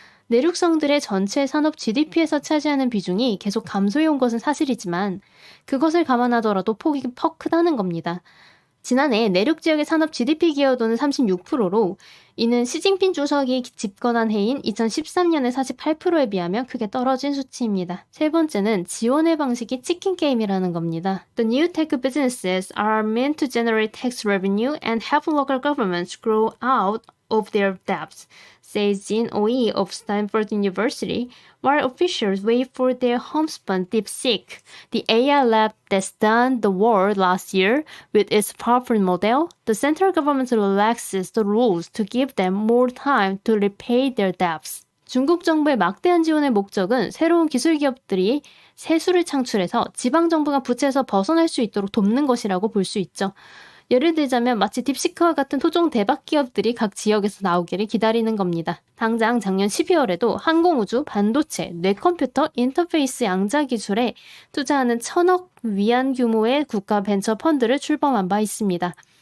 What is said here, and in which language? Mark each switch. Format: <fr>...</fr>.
<ko>내륙성들의 전체 산업 GDP에서 차지하는 비중이 계속 감소해온 것은 사실이지만 그것을 감안하더라도 폭이 퍽 크다는 겁니다. 지난해 내륙 지역의 산업 GDP 기여도는 36%로 이는 시진핑 주석이 집권한 해인 2013년의 48%에 비하면 크게 떨어진 수치입니다. 세 번째는 지원의 방식이 치킨 게임이라는 겁니다.</ko> <en>The new tech businesses are meant to generate tax revenue and help local governments grow out of their debts, says Jin Oi of Stanford University, while officials wait for their homespun DeepSeek, the AI lab that stunned the world last year with its powerful model. The central government relaxes the rules to give them more time to repay their debts.</en> <ko>중국 정부의 막대한 지원의 목적은 새로운 기술 기업들이 세수를 창출해서 지방 정부가 부채에서 벗어날 수 있도록 돕는 것이라고 볼 수 있죠. 예를 들자면 마치 딥시크와 같은 토종 대박 기업들이 각 지역에서 나오기를 기다리는 겁니다. 당장 작년 12월에도 항공우주, 반도체, 뇌컴퓨터, 인터페이스 양자 기술에 투자하는 1,000억 위안 규모의 국가 벤처 펀드를 출범한 바 있습니다.</ko>